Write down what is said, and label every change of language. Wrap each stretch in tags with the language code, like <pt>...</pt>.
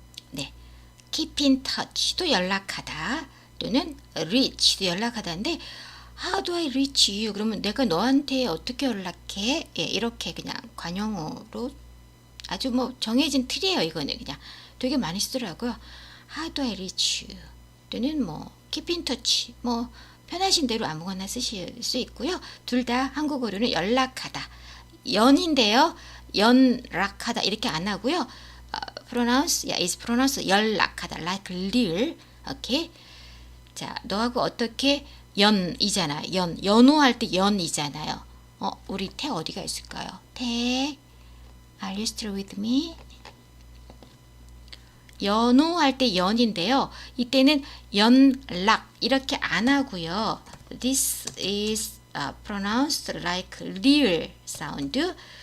<en>네, keep in touch도 연락하다 또는 reach도</en> <ko>연락하다인데</ko> <en>How do I reach you?</en> <ko>그러면 내가 너한테 어떻게 연락해? 예, 이렇게 그냥 관용어로 아주 뭐 정해진 틀이에요. 이거는 그냥 되게 많이 쓰더라고요.</ko> <en>How do I reach you?</en> <ko>또는 뭐</ko> <en>keep in touch.</en> <ko>뭐 편하신 대로 아무거나 쓰실 수 있고요. 둘 다 한국어로는 연락하다. 연인데요. 연락하다 이렇게 안 하고요.</ko> <en>pronounce, yeah, is pronounced 연락하다, like real.</en> <ko>오케이. 자, 너하고 어떻게 연이잖아. 연호할 때 연이잖아요. 우리 태 어디가 있을까요?</ko> <en>태, are you still with me?</en> <ko>연호할 때 연인데요. 이때는 연락 이렇게 안 하고요.</ko> <en>This is pronounced like real sound.</en>